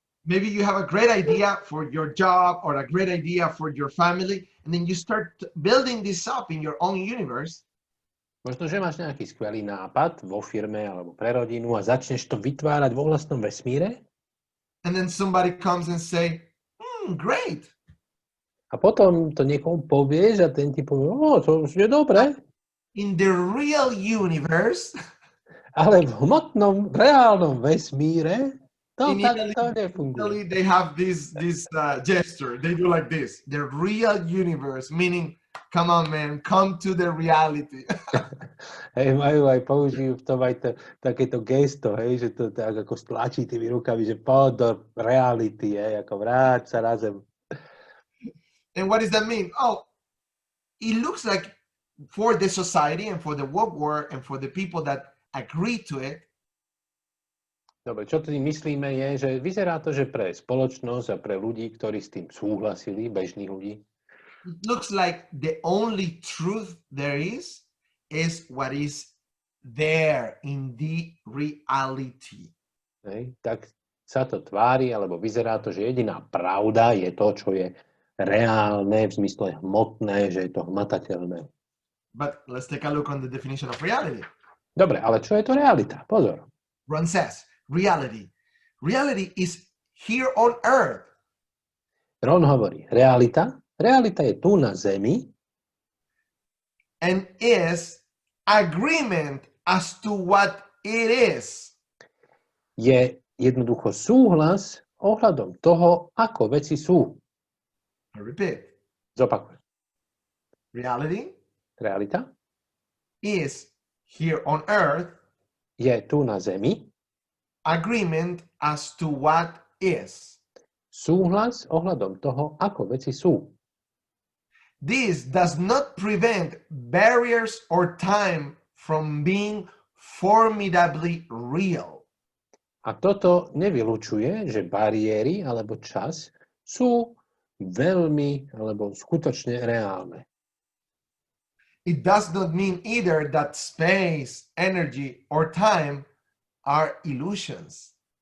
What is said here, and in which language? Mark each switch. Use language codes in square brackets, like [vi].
[en] Maybe you have a great idea for your job or a great idea for your family, and then you start building this up in your own universe. [sk] Možno, že máš nejaký skvelý nápad vo firme alebo pre rodinu a začneš to vytvárať vo vlastnom vesmíre. [en] And then somebody comes and say, great. [sk] A potom to niekomu povieš a ten ti povie, to je dobré. [en] In the real universe. [sk] Ale v hmotnom, reálnom vesmíre to takto nefunguje. [en] They have this gesture. They do like this. The real universe, meaning, come on, man, come to the reality. [sk] Majú aj použijú v tom aj takéto gesto, že to tak ako stlačí tými rukami, že poď do reality, ako vráť sa na zem. [en] And what does that mean? Oh, it looks like for the society and for the world and for the people that agree to it. [sk] Dobre, čo tým myslíme je, že vyzerá to, že pre spoločnosť a pre ľudí, ktorí s tým súhlasili, bežných ľudí. [en] It looks like the only truth there is what is there in the reality. [sk] Tak sa to tvári, alebo vyzerá to, že jediná pravda je to, čo je reálne, v zmysle hmotné, že je to hmatateľné. [en] But let's take a look on the definition of reality. [sk] Dobre, ale čo je to realita? Pozor. [en] Ron says, reality. Reality is here on earth. [sk] Ron hovorí, realita je tu na zemi. [en] And is agreement as to what it is. [sk] Je jednoducho súhlas ohľadom toho, ako veci sú. [en] I repeat. [sk] Zopakujem. [en] Realita is here on earth. [sk] Je tu na zemi. [en] Agreement as to what is. [sk] Súhlas ohľadom toho, ako veci sú. [en] This does not prevent barriers or time from being formidably real. [sk] A toto nevylučuje, že bariéry alebo čas sú veľmi alebo skutočne reálne. [en] It does not mean either that space, energy, or time are illusions.